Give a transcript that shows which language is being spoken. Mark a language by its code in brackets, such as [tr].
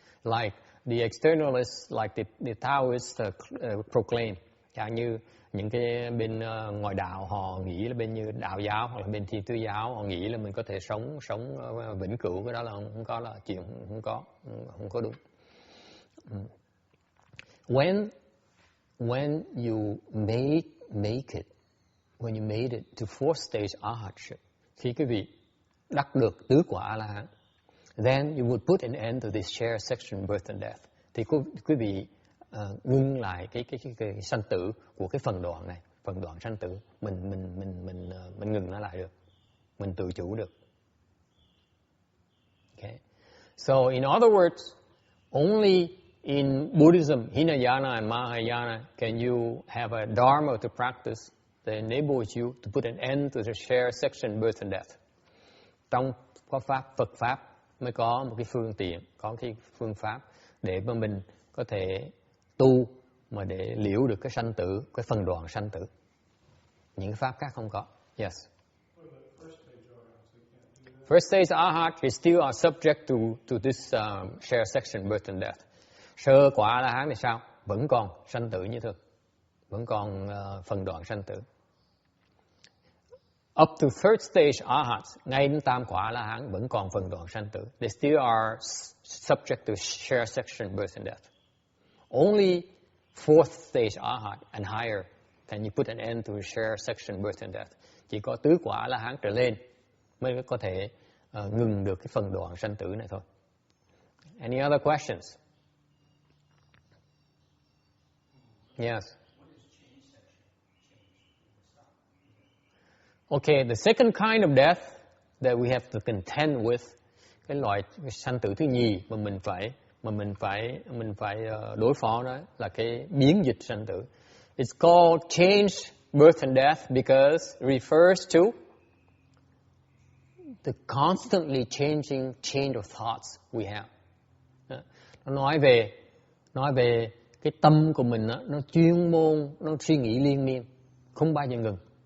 [en] Like the externalists, like the Taoists proclaim, [vi] chẳng như những cái bên ngoại đạo họ nghĩ là bên như đạo giáo hoặc là bên Thiên Chúa giáo họ nghĩ là mình có thể sống vĩnh cửu, cái đó là không có, là chuyện không có đúng. [en] When you make it, when you made it to fourth stage arhatship, [vi] khi quý vị đắc được tứ quả A-la-hán, [en] then you would put an end to this share section birth and death. [vi] Thì quý vị ngưng lại cái sanh tử của cái phần đoạn này, phần đoạn sanh tử, mình ngừng nó lại được, mình tự chủ được. [en] Okay. So in other words, only in Buddhism, Hinayana and Mahayana, can you have a dharma to practice that enables you to put an end to the share section birth and death. [vi] Trong Phật pháp mới có một cái phương tiện, có cái phương pháp để mà mình có thể tu mà để liễu được cái sanh tử, cái phần đoạn sanh tử. Những pháp khác không có. [en] Yes. First stage Arhat is still are subject to this share section birth and death. [vi] Sơ quả A-la-hán thì sao? Vẫn còn sanh tử như thường, vẫn còn phần đoạn sanh tử. [en] Up to third stage Arhat, [vi] ngay đến tam quả A-la-hán vẫn còn phần đoạn sanh tử. [en] They still are subject to share section birth and death. Only fourth stage Arhat and higher can you put an end to share section birth and death. [vi] Chỉ có tứ quả A-la-hán trở lên mới có thể ngừng được cái phần đoạn sanh tử này thôi. [en] Any other questions? Yes. Okay, the second kind of death that we have to contend with, [vi] cái loại sanh tử thứ nhì mà mình phải mà mình phải đối phó đó là cái biến dịch sanh tử. [en] It's called change, birth and death because it refers to the constantly changing chain of thoughts we have. [vi] Nó nói về cái tâm của mình đó, nó chuyên môn, nó suy nghĩ liên miên, không bao giờ ngừng.